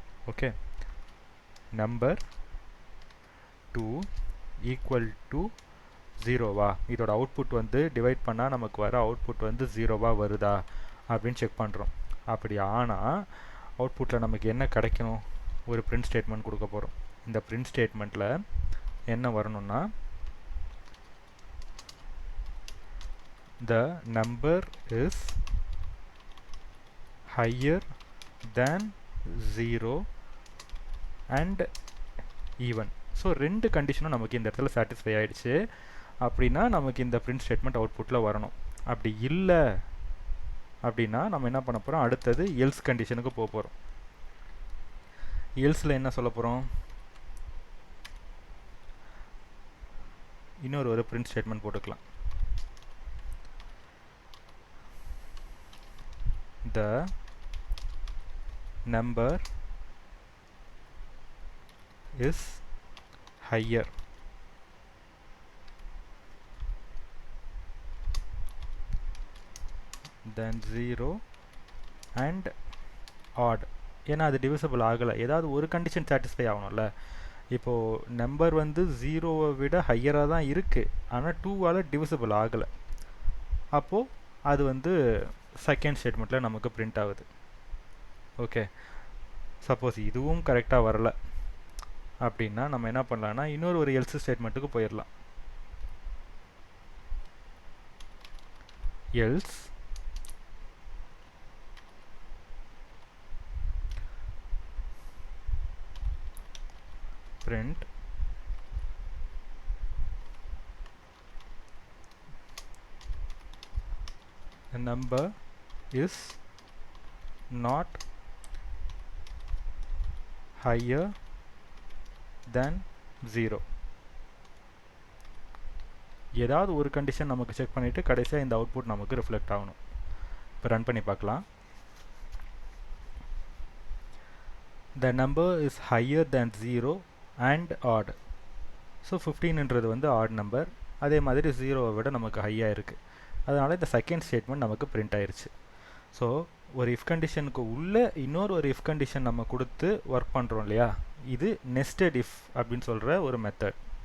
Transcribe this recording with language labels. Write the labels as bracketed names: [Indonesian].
[Tamil] Okay, number 2 equal to 0வா, இதோட output வந்து divide பண்ணால் நமக்கு வர அவுட்புட் வந்து 0வா வருதா அப்படின்னு செக் பண்ணுறோம். அப்படி ஆனால் அவுட்புட்டில் நமக்கு என்ன கிடைக்கணும், ஒரு பிரிண்ட் ஸ்டேட்மெண்ட் கொடுக்க போகிறோம். இந்த பிரிண்ட் ஸ்டேட்மெண்ட்டில் என்ன வரணும்னா, [English] the number is higher than 0 and even. [Tamil] So ரெண்டு கண்டிஷனும் நமக்கு இந்த இடத்துல சாட்டிஸ்ஃபை ஆகிடுச்சு அப்படின்னா நமக்கு இந்த பிரிண்ட் ஸ்டேட்மெண்ட் அவுட்புட்டில் வரணும். அப்படி இல்லை அப்படின்னா நம்ம என்ன பண்ண போகிறோம், அடுத்தது எல்ஸ் கண்டிஷனுக்கு போக போகிறோம். எல்ஸில் என்ன சொல்ல போகிறோம், இன்னொரு பிரிண்ட் ஸ்டேட்மெண்ட் போட்டுக்கலாம். [English] The number is higher than 0 and odd. [Tamil] ஏன்னா அது டிவிசிபிள் ஆகலை, ஏதாவது ஒரு கண்டிஷன் சாட்டிஸ்ஃபை ஆகணும்ல. இப்போது நம்பர் வந்து 0வை விட ஹையராக தான் இருக்குது, ஆனால் 2வால் டிவிசிபிள் ஆகலை. அப்போது அது வந்து செகண்ட் ஸ்டேட்மெண்ட்டில் நமக்கு பிரிண்ட் ஆகுது. ஓகே, சப்போஸ் இதுவும் கரெக்டாக வரல அப்படின்னா நம்ம என்ன பண்ணலான்னா இன்னொரு ஒரு எல்ஸ் ஸ்டேட்மெண்ட்டுக்கு போயிடலாம். [English] Else print the number is not higher than 0. [Tamil] ஏதாவது ஒரு கண்டிஷன் நமக்கு செக் பண்ணிவிட்டு கடைசியாக இந்த அவுட்புட் நமக்கு ரிஃப்ளெக்ட் ஆகணும். இப்போ ரன் பண்ணி பார்க்கலாம். [English] The number is higher than 0 and odd. [Tamil] So 15ன்றது வந்து ஆட் நம்பர், அதே மாதிரி 0வை விட நமக்கு ஹையாக இருக்குது. அதனால் இந்த செகண்ட் ஸ்டேட்மெண்ட் நமக்கு பிரிண்ட் ஆயிடுச்சு. ஸோ ஒரு இஃப் கண்டிஷனுக்கு உள்ளே இன்னொரு ஒரு இஃப் கண்டிஷன் நம்ம கொடுத்து ஒர்க் பண்ணுறோம் இல்லையா, இது நெஸ்டட் இஃப் அப்படின்னு சொல்கிற ஒரு மெத்தட்.